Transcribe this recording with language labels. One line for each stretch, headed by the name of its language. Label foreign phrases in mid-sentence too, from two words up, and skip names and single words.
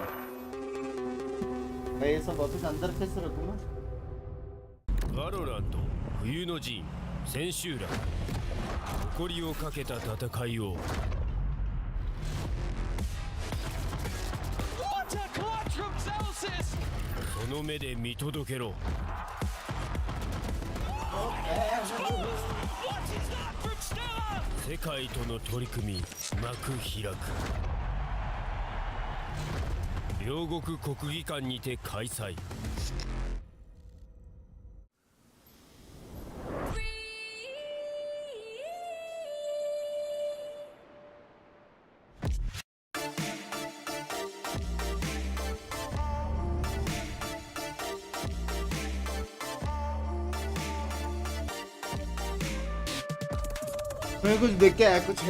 Hindi: भाई ये सब वापस अंदर कैसे रखूँगा?
Japanese: VALORANT 冬の陣千秋楽誇りをかけた戦いを
English: What a clutch from Celsius!
Japanese: その目で見届けろ Oh 世界との取り組み幕開く両国国技館にて開催
Hindi: मैं कुछ देख के आया कुछ है